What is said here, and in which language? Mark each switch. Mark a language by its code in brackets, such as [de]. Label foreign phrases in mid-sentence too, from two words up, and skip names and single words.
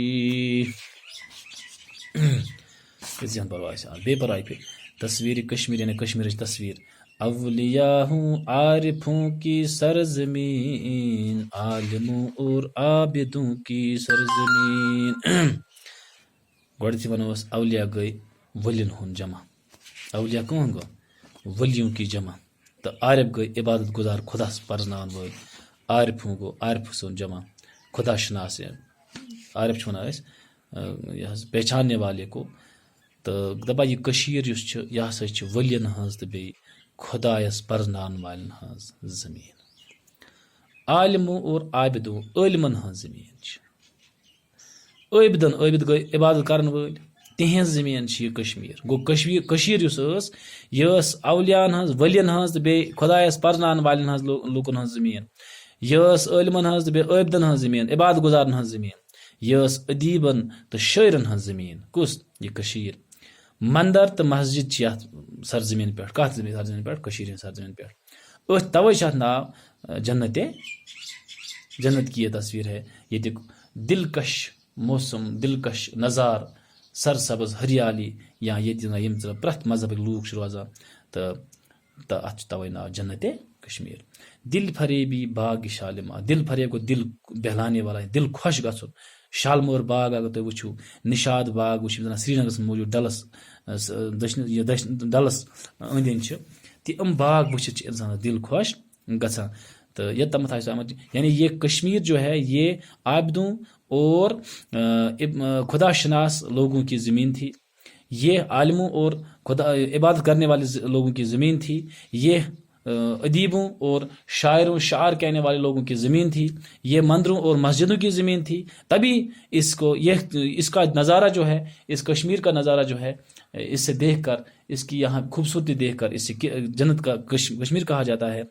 [ur] بے پرائی پہ تصویر کشمیر یعنی کشمیر تصویر. اولیاء ہوں عارفوں کی سرزمین، عالموں اور عابدوں کی سرزمین. [ks] گۄڈٕنیٚتھٕے وَنو أسۍ اولیاء گٔے ؤلین ہُنٛد جمع. اولیاء کٕم گوٚو؟ [ur] ؤلیوں کی جمع. [ks] تہٕ عارف گٔے عبادت گزار خۄداس پرزناون وٲلۍ. عارفوں گوٚو عارف سُنٛد جمع، خدا شناس. عارف چھِ وَنان أسۍ یہِ حظ [ur] پہچاننے والے کو. [ks] تہٕ دَپان یہِ کٔشیٖر یُس چھِ یہِ ہسا چھِ ؤلین ہٕنٛز تہٕ بیٚیہِ خۄدایس پرزناون والٮ۪ن ہٕنٛز زٔمیٖن. [ur] عالموں اور عابدوں [ks] عٲلمن ہٕنٛز زٔمیٖن چھِ. عٲبدن، عٲبد گٔے عبادت کرن وٲلۍ، تِہنٛز زٔمیٖن چھِ یہِ کشمیٖر. گوٚو کٔشیٖر یُس ٲس یہِ ٲس اولیاہن ہٕنٛز، ؤلین ہٕنٛز تہٕ بیٚیہِ خۄدایس پرزناون والٮ۪ن ہٕنٛز لوٗکن ہٕنٛز زٔمیٖن. یہِ ٲس عٲلمن ہٕنٛز تہٕ بیٚیہِ عٲبدن ہٕنٛز زٔمیٖن، عبادت گزارن ہٕنٛز زٔمیٖن. یہِ ٲس ادیٖبن تہٕ شٲعرن ہٕنٛز زٔمیٖن. کُس؟ یہِ کٔشیٖر. مندر تہٕ مسجد چھِ یتھ سرزمین پٮ۪ٹھ. کتھ سرزمین پٮ۪ٹھ؟ کٔشیٖر ہٕنٛز سرزمین پٮ۪ٹھ. أتھۍ توے چھِ اتھ ناو جنت. [ur] جنت کی یہ تصویر ہے. [ks] ییٚتیُک دلکش موسم، دلکش نظار، سرسبز ہریالی، یا ییٚتہِ یِم پرٛٮ۪تھ مذہبٕکۍ لوٗکھ چھِ روزان. تہٕ اتھ چھُ توے ناو جنت کشمیر. دل فریبی باغ شالمار. دل فریب گوٚو [ur] دل بہلانے والا، [ks] دل خۄش گژھُن. شالمور باغ اگر تُہۍ وٕچھِو، نشاد باغ وٕچھِو زن سری نگرس منٛز موجوٗد، ڈلس ڈلس أنٛدۍ أنٛدۍ چھِ. تہِ یِم باغ وٕچھِتھ چھِ انسانس دل خۄش گژھان. [ur] تو یہ تمت یعنی یہ کشمیر جو ہے یہ عابدوں اور خدا شناس لوگوں کی زمین تھی. یہ عالموں اور خدا عبادت کرنے والے لوگوں کی زمین تھی. یہ ادیبوں اور شاعروں شعر کہنے والے لوگوں کی زمین تھی، یہ مندروں اور مسجدوں کی زمین تھی، تبھی اس کا نظارہ جو ہے، اس کشمیر کا نظارہ جو ہے، اس سے دیکھ کر، اس کی یہاں خوبصورتی دیکھ کر اس سے جنت کا کشمیر کہا جاتا ہے۔